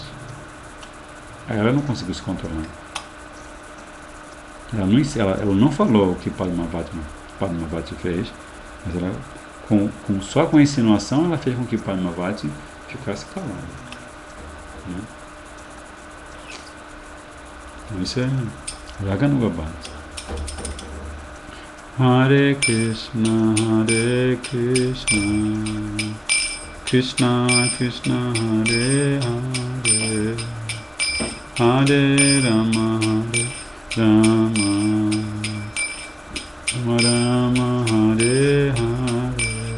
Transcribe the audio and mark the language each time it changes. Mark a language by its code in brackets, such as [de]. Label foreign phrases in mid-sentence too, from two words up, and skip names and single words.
[pt] Aí ela não conseguiu se controlar. Ela não falou o que Padmavati fez, mas ela, só com a insinuação, ela fez com que Padmavati ficasse calada. Né? Então isso é [sa] रागानुगा भक्ति. हरे कृष्ण, कृष्ण कृष्ण, हरे हरे, हरे राम, राम, राम राम, हरे हरे,